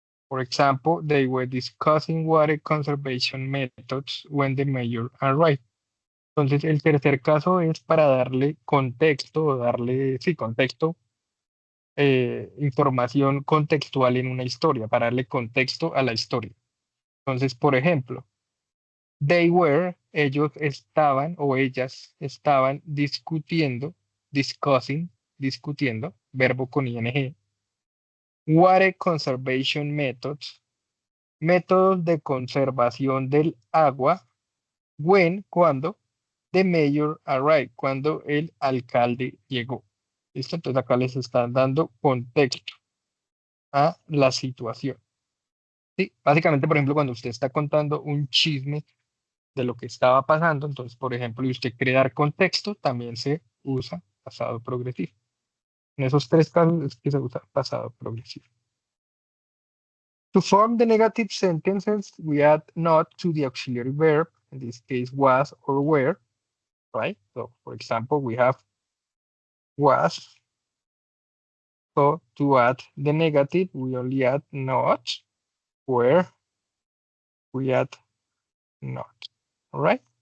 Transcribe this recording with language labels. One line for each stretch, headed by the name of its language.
English: For example, they were discussing water conservation methods when the mayor arrived.
Spanish: Entonces, el tercer caso es para darle contexto, o darle, sí, contexto, información contextual en una historia, para darle contexto a la historia. Entonces, por ejemplo, they were, ellos estaban o ellas estaban discutiendo, discussing, discutiendo, verbo con ing,
English: water conservation methods,
Spanish: métodos de conservación del agua, when, cuando,
English: the mayor arrived,
Spanish: cuando el alcalde llegó. ¿Listo? Entonces acá les están dando contexto a la situación. Sí, básicamente, por ejemplo, cuando usted está contando un chisme de lo que estaba pasando, entonces, por ejemplo, y usted quiere dar contexto, también se usa pasado progresivo. En esos tres casos es que se usa pasado progresivo.
English: To form the negative sentences, we add not to the auxiliary verb, in this case was or were, right? So, for example, we have was. So, to add the negative, we only add not, were, we add not, all right?